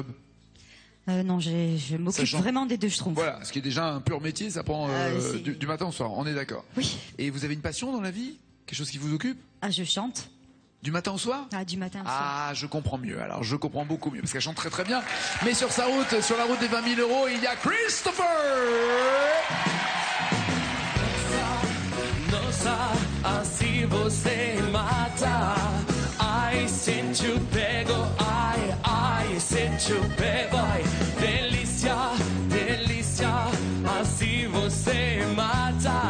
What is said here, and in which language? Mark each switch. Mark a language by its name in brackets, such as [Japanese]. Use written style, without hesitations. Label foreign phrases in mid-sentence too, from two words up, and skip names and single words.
[French] Non, je m'occupe vraiment des deux schtroumpfs. Voilà, ce qui est déjà un pur métier, ça prend du matin au soir, on est d'accord. Oui. Et vous avez une passion dans la vie? Quelque chose qui vous occupe? Ah, je chante. Du matin au soir? Ah, du matin au soir. Ah, je comprends mieux. Alors, je comprends beaucoup mieux parce qu'elle chante très très bien. Mais sur sa route, sur la route des 20 000 €, il y a Christopher. [Portuguese] Nossa, assim você mata. Ai, se te pego, ai, se te pego, ai, delícia, delícia, assim você mata.